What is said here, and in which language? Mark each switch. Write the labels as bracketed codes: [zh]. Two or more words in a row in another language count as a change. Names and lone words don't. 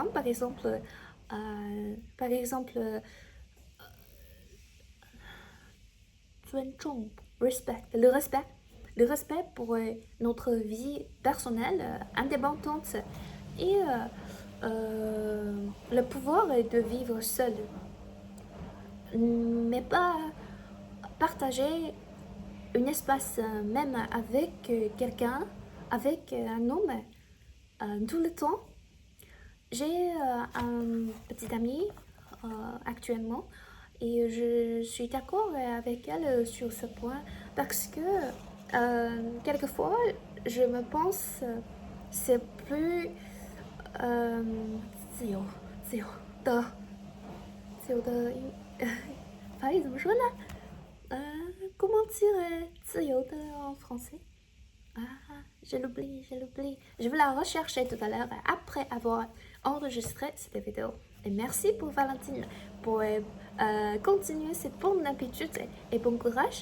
[fr] Par exemple, respect, le respect pour notre vie personnelle indépendante et le pouvoir de vivre seul, mais pas partager un espace même avec quelqu'un, avec un homme tout le temps. J'ai un petit ami actuellement et je suis d'accord avec elle sur ce point parce que quelquefois je me pense c'est plus [zh] 自由的法语怎么说呢 [fr] comment dire [zh] 自由的 [fr] en français je l'oublie. Je vais la rechercher tout à l'heure après avoir enregistré cette vidéo. Et merci pour Valentine pour continuer cette bonne habitude et bon courage.